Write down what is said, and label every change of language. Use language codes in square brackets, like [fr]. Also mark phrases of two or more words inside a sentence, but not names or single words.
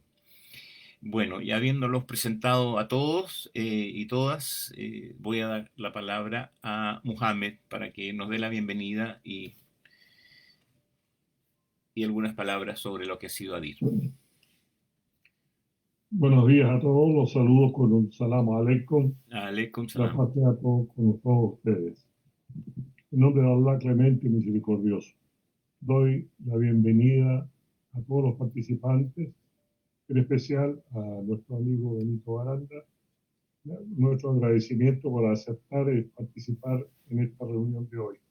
[es] Bueno, y habiéndolos presentado a todos y todas, voy a dar la palabra a Mohamed para que nos dé la bienvenida y algunas palabras sobre lo que ha sido ADIR. Buenos días a todos, los saludos con un [ar] salam aleikum, Aleikum la salam. [es] paz sea con todos ustedes. En nombre de Allah clemente y misericordioso. Doy la bienvenida a todos los participantes, en especial a nuestro amigo Benito Baranda, nuestro agradecimiento por aceptar y participar en esta reunión de hoy.